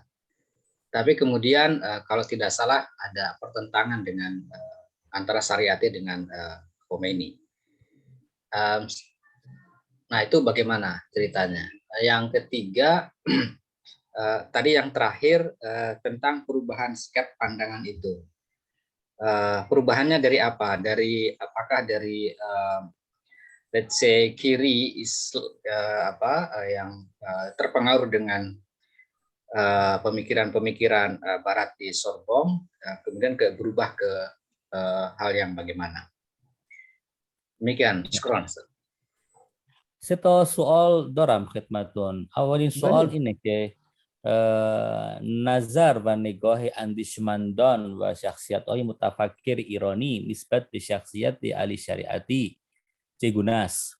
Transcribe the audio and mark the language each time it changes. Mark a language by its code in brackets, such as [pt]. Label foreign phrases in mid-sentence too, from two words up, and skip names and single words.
[id] Tapi kemudian kalau tidak salah ada pertentangan dengan antara Syariati dengan Khomeini. Nah, itu bagaimana ceritanya? Yang ketiga, tadi yang terakhir tentang perubahan sikap pandangan itu. Perubahannya dari apa? Apakah dari [en] let's say [id] kiri yang terpengaruh dengan pemikiran-pemikiran Barat di Sorbonne, kemudian berubah ke hal yang bagaimana? Demikian. Syukran. [fa] سه سوال دارم خدمتتون. اولین سوال اینه که نظر و نگاه اندیشمندان و شخصیت‌های متفکر ایرانی نسبت به شخصیت علی شریعتی چگونه است؟